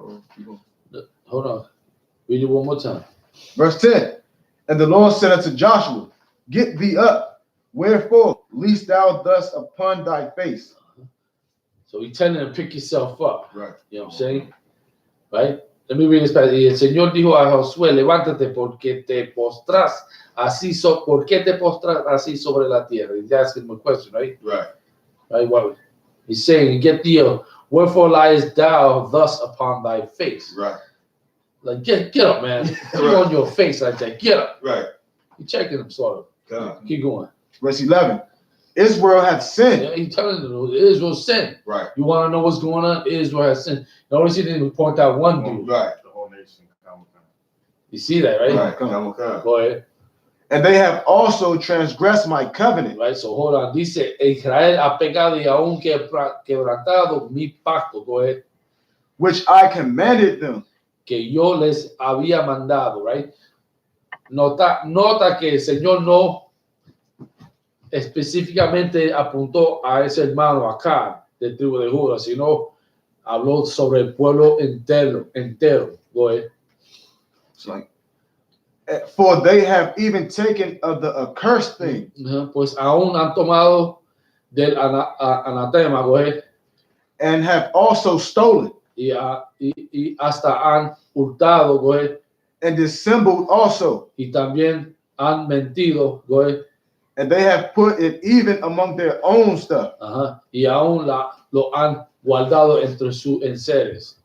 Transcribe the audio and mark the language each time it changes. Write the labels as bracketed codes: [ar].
[en] Or keep going? Hold on. Read it one more time. Verse 10. And the Lord said unto Joshua, get thee up, wherefore, least thou thus upon thy face. So he's telling him to pick yourself up. Right. You know what I'm saying? Right? Let me read this passage. [es] Y el Señor dijo a Josué, levántate porque te postras así, ¿por qué te postras así sobre la tierra? [en] He's asking him a question, right? Right. Right? What he's saying, get thee up. Wherefore liest thou thus upon thy face? Right. Like, get up, man. Come on your face like that. Get up. Right. He's checking him, sort of. God. Keep going. Verse 11. Israel hath sinned. Yeah, he's telling them Israel sinned. Right. You want to know what's going on? Israel has sinned. Notice he didn't even point out one dude. Right. The whole nation. You see that, right? Right. Come. Go ahead. And they have also transgressed my covenant. Right, so hold on. [es] Dice, Israel ha pecado y aún quebrantado mi pacto. [en] Go ahead. Which I commanded them. [es] Que yo les había mandado, right? Nota que el Señor no específicamente apuntó a ese hermano acá del tribu de Judá, sino habló sobre el pueblo entero. [en] Go ahead. It's like, for they have even taken of the accursed thing. [es] Pues aún han tomado del anatema, [en] go ahead. And have also stolen. [es] Y hasta han hurtado, [en] go ahead. And dissembled also. [es] Y también han mentido, [en] go ahead. And they have put it even among their own stuff. [es] Y aún lo han guardado entre sus enseres.